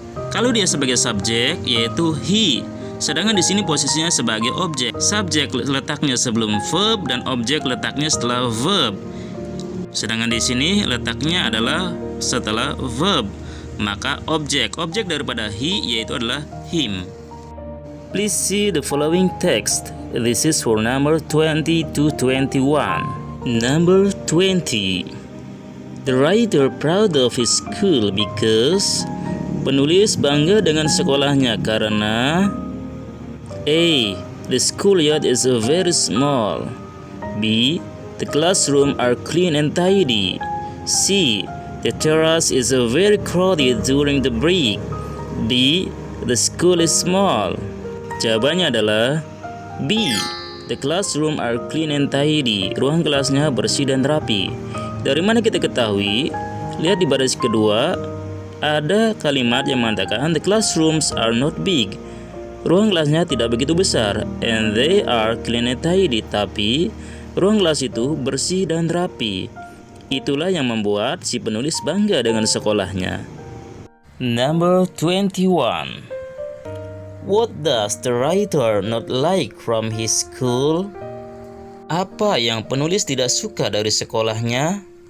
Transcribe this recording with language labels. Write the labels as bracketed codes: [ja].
[id] Kalau dia sebagai subjek, yaitu he. Sedangkan di sini posisinya sebagai objek. Subjek letaknya sebelum verb dan objek letaknya setelah verb. Sedangkan di sini letaknya adalah setelah verb. Maka objek daripada he yaitu adalah him. [en] Please see the following text. This is for number 20 to 21. Number 20. The writer proud of his school because. [id] Penulis bangga dengan sekolahnya karena A. [en] The schoolyard is very small. B. The classroom are clean and tidy. C. The terrace is very crowded during the break. D. The school is small. [id] Jawabannya adalah B. [en] The classroom are clean and tidy. [id] Ruang kelasnya bersih dan rapi. Dari mana kita ketahui? Lihat di baris kedua, ada kalimat yang mengatakan [en] the classrooms are not big. [id] Ruang kelasnya tidak begitu besar. [en] And they are clean and tidy. [id] Tapi ruang kelas itu bersih dan rapi. Itulah yang membuat si penulis bangga dengan sekolahnya. [en] Number 21. What does the writer not like from his school? [id] Apa yang penulis tidak suka dari sekolahnya?